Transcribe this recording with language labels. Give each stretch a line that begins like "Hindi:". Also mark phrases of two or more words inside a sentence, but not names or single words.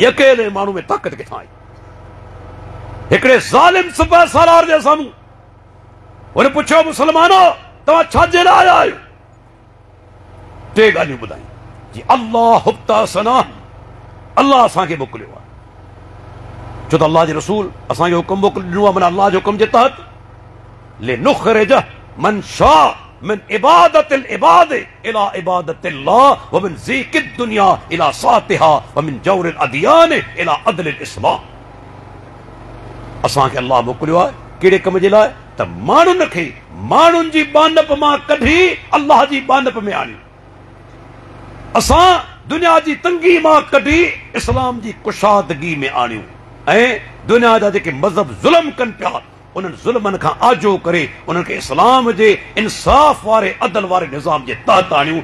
Sindhi: अकेले माण्हू में ताक़त किथां आई? हिकिड़े ज़ालिम सिपह सालार जे साम्हूं। हुन पुछियो, मुसलमानो तव्हां छाजे लाइ आया आहियो? टे ॻाल्हियूं ॿुधाई जी, अल्लाह हुब्ता सना, अल्लाह असांखे मोकिलियो आहे, छो त अल्लाह जे रसूल असांखे हुकुम ॾिनो आहे, माना अल्लाह जे हुकुम जे तहत,
Arabic: لنخرج من شاء من عبادة العباد إلى عبادة الله ومن ضيق الدنيا إلى سعتها ومن جور الأديان إلى عدل الإسلام.
Sindhi: असांखे अल्लाह मोकिलियो आहे कहिड़े कम जे लाइ? त माण्हुनि खे माण्हुनि जी बानप मां कढी अल्लाह जी बानप में आणियो, असां दुनिया जी तंगी मां कढी इस्लाम जी कुशादगी में आणियो, ऐं दुनिया जा जेके मज़हब ज़ुल्म कनि पिया, उन्हनि ज़ुल्मनि खां आजो करे उन्हनि खे इस्लाम जे इंसाफ़ वारे अदल वारे निज़ाम जे तहत आणियूं।